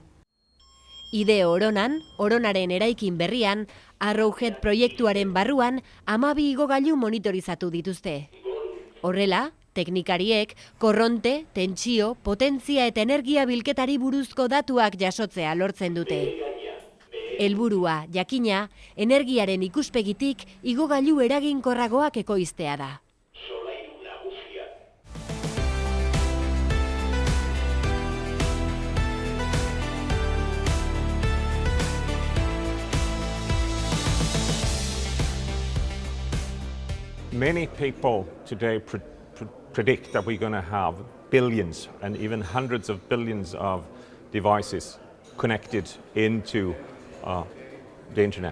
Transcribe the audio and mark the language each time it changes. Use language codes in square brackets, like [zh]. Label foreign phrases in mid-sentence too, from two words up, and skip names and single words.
[eu] Ide Oronan, Oronaren eraikin berrian, Arrowhead proiektuaren barruan 12 igogailu monitorizatu dituzte. Horrela, teknikariek korronte, tentsio, potentzia eta energia bilketari buruzko datuak jasotzea lortzen dute. Helburua, jakina, energiaren ikuspegitik igogailu eraginkorragoak ekoiztea da. [en] Many people today predict that we're going to have billions and even hundreds of billions of devices connected into the internet.